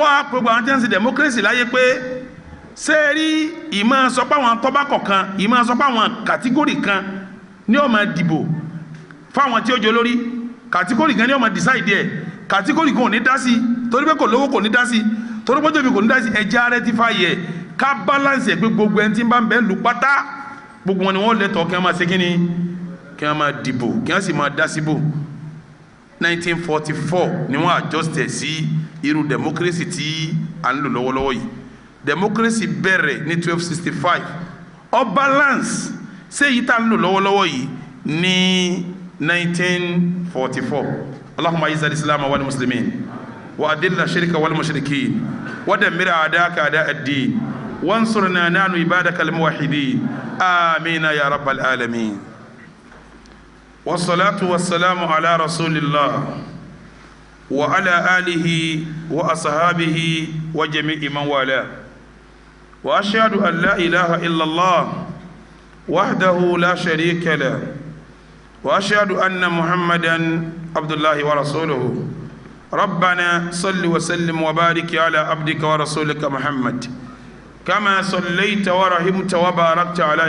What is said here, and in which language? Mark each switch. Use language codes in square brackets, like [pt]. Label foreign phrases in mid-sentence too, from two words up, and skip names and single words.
[yo] wá gbogbo àwọn tí wọ́n ń ṣe democracy láyé pé sẹ́ẹ̀rí ìmọ̀ sọ pé àwọn tọ́ba kọ̀ọ̀kan ìmọ̀ sọ pé àwọn kàtígórì kan ní ó máa dìbò fáwọn tí ó jọ lórí kàtígórì kan ní ó máa decide ẹ̀ kàtígórì kan ò ní dá sí torí pé kò lówó kò ní dá sí torí pé tóbi kò ní dá sí ẹja rectify ẹ̀ ká balance ẹ̀ pé gbogbo ẹni tí ń bá ń bẹ́ẹ̀ lù pátá gbogbo wọn ni wọ́n lẹ́tọ̀ọ́ kí wọ́n máa ṣe kí ni kí wọ́n máa dìbò kí wọ́n sì máa dá síbò 1944 ni wọ́n adjust ẹ̀ sí irú democracy tí à ń lò lọ́wọ́lọ́wọ́ yìí democracy bẹ̀rẹ̀ ní 1265 ó balance ṣé èyí tá à ń lò lọ́wọ́lọ́wọ́ yìí ní 1944 [ar] اللهم أعز الإسلام والمسلمين وأذل الشرك والمشركين ودمر أعداءك أعداء الدين وانصرنا نحن عبادك الموحدين آمين يا رب العالمين والصلاة والسلام على رسول الله وعلى آله وأصحابه وجميع من والى وأشهد أن لا إله إلا الله وحده لا شريك له وأشهد أن محمدا عبد الله ورسوله ربنا صل وسلم وبارك على عبدك ورسولك محمد كما صليت ورحمت وباركت على